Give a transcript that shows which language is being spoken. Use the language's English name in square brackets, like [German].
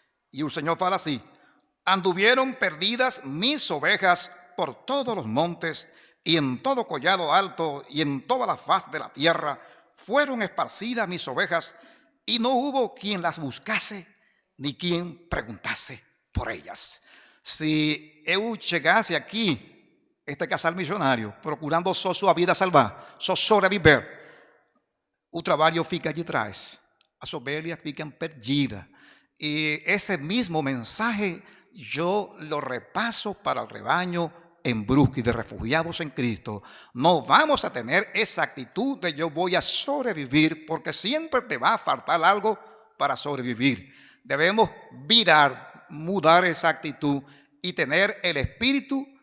[Spanish] Y el Señor [Portuguese] fala [Spanish] así: anduvieron perdidas mis ovejas por todos los montes y en todo collado alto y en toda la faz de la tierra fueron esparcidas mis ovejas y no hubo quien las buscase ni quien preguntase por ellas. Si [Portuguese] eu chegasse aqui, este casal missionário, procurando só sua vida salvar, só sobreviver, o trabalho fica de trás, as ovelhas ficam perdidas. [Spanish] Y ese mismo mensaje yo lo repaso para el rebaño en Brusque de Refugiados en Cristo. No vamos a tener esa actitud de yo voy a sobrevivir, porque siempre te va a faltar algo para sobrevivir. Debemos [Portuguese] virar, mudar [Spanish] esa actitud y tener el espíritu